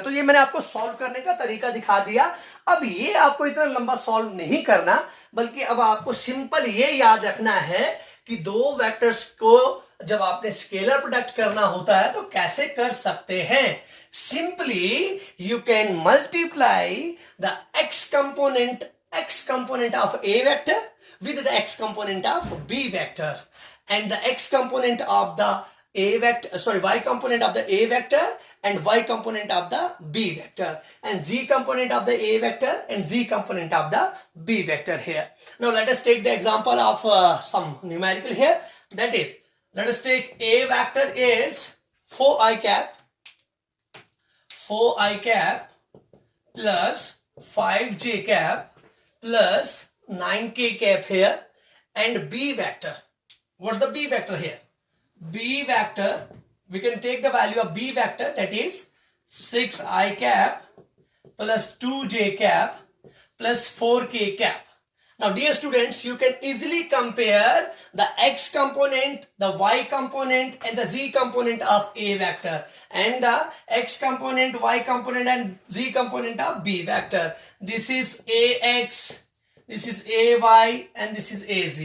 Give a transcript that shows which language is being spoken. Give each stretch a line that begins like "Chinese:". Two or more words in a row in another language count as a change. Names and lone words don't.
Hindi: तो ये मैंने आपको सॉल्व करने का तरीका दिखा दिया। अब ये आपको इतना लंबा सॉल्व नहीं करना, बल्कि अब आपको सिंपल ये याद रखना है कि दो वेक्टर्स को जब आपने
English: scalar product
Hindi: करना होता है तो कैसे कर सकते हैं।
English: simply you can multiply the x component of a vector with the x component of b vector, and the x component of the y component of the a vector and y component of the b vector, and z component of the a vector and z component of the b vector here. Now let us take the example of some numerical here. That is, let us take a vector is 4i cap plus 5j cap plus 9k cap here, and b vector. What's the b vector here? B vector, we can take the value of b vector, that is 6i cap plus 2j cap plus 4k cap. Now dear students, you can easily compare the x component, the y component and the z component of a vector, and the x component, y component and z component of b vector. This is ax, this is ay and this is az.